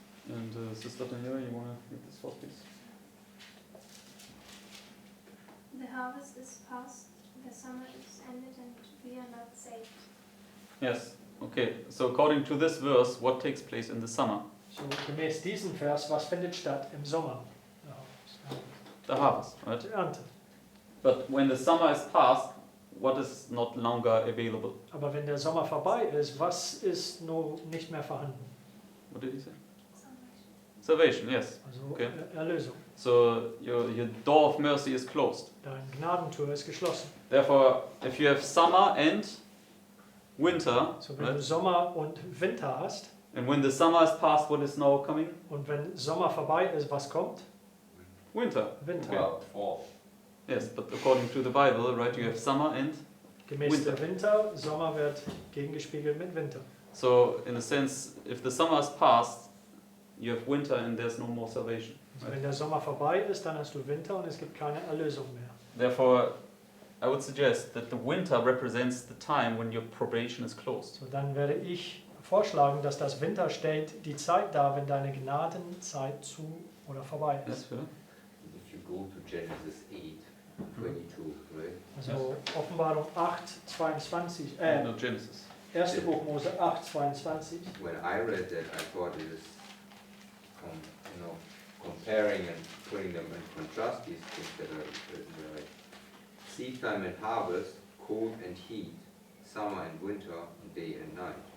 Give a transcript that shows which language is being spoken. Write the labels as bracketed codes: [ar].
[en] And Sister Daniela, you want to read this for please? The harvest is past, the summer is ended, and we are not saved. Yes. Okay. So according to this verse, what takes place in the summer? [de] So gemäß diesem Vers, was findet statt im Sommer? [en] The harvest, right? [de] Die Ernte. [en] But when the summer is past, what is not longer available? [de] Aber wenn der Sommer vorbei ist, was ist nur nicht mehr vorhanden? [en] What did he say? Salvation, yes. [de] Also [en] Okay. [de] Erlösung. [en] So your door of mercy is closed. [de] Dein Gnadentor ist geschlossen. [en] Therefore, if you have summer and winter, [de] So wenn [en] right? [de] du Sommer und Winter hast [en] And when the summer is past, what is now coming? [de] und wenn Sommer vorbei ist, was kommt? [en] Winter. [de] Winter. [en] Okay. Fall. Yes, but according to the Bible, right, you have summer and [de] Gemäß [en] Winter. [de] der Winter, Sommer wird gegengespiegelt mit Winter. [en] so in a sense, if the summer is past, you have winter and there's no more salvation. [de] Also wenn der Sommer vorbei ist, dann hast du Winter und es gibt keine Erlösung mehr. [en] Therefore, I would suggest that the winter represents the time when your probation is closed. [de] So dann werde ich vorschlagen, dass das Winter stellt die Zeit dar, wenn deine Gnadenzeit zu oder vorbei [en] Yes, [de] ist. [en] Philip? If you go to Genesis 8:22, right? [de] Also Offenbarung 8, 22, [en] No, Genesis. [de] 1. Buch Mose 8, 22. [en] When I read that, I thought it is, comparing and putting them in contrast, these things that are written there, like seed time and harvest, cold and heat, summer and winter, day and night.